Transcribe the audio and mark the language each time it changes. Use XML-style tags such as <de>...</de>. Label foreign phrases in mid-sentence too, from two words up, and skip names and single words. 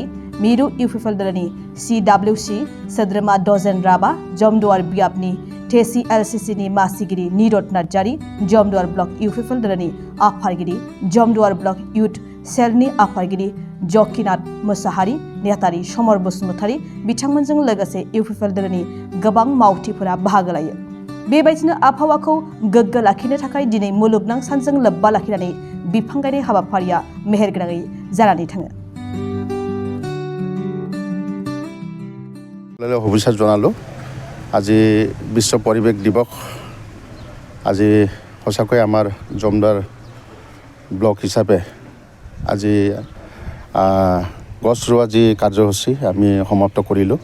<brx>मिरु इउपिपिएल दोलोनि CWC सोद्रोमा डजेन राभा, जमदुवार बआवबनि TCLCCनि मासिगिरि निरद नार्जारी, जमदुवार ब्लक इउपिपिएल दोलोनि आफादगिरि, जमदुवार ब्लक इउथ सेलनि आफादगिरि जकिनाथ मोसाहारि, नेहाथारि समर बसुमतारी बिथांमोनजों लोगोसे इउपिपिएल दोलोनि गोबां मावथिफोरा बाहागो लायो। बेबायदिनो आबहावाखौ गोग्गो लाखिनो थाखाय दिनै मुलुगनां सानजों लोब्बा लाखिनानै बिफां गायनाय हाबाफारिया मेहेरगोनाङै जानानै थाङो।</brx> <as>শুভেচ্ছা জনালোঁ। আজি বিশ্ব পৰিৱেশ দিৱস। আজি সঁচাকৈ আমাৰ জমদুৱাৰ ব্লক হিচাপে আজি গছ ৰোৱা যি কাৰ্যসূচী আমি সমাপ্ত কৰিলোঁ।</as>